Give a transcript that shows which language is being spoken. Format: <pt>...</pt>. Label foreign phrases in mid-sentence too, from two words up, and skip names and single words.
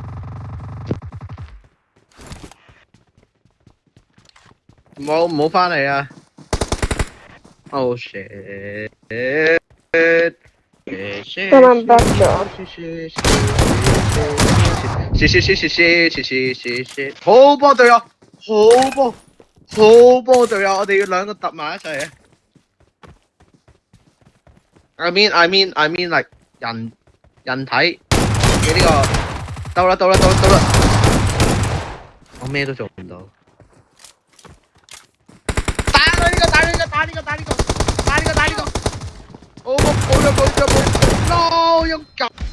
<yue>唔好返嚟啊 ！</yue> <en>Oh shit！</en> <yue>得啦，back 咗。好波隊友，好波隊友，我哋要兩個揼埋一齊。</yue> <en>I mean like</en> <yue>人體嘅呢個，到啦！我咩都做唔到。打呢個！哦，冇，no 一嚿。</yue>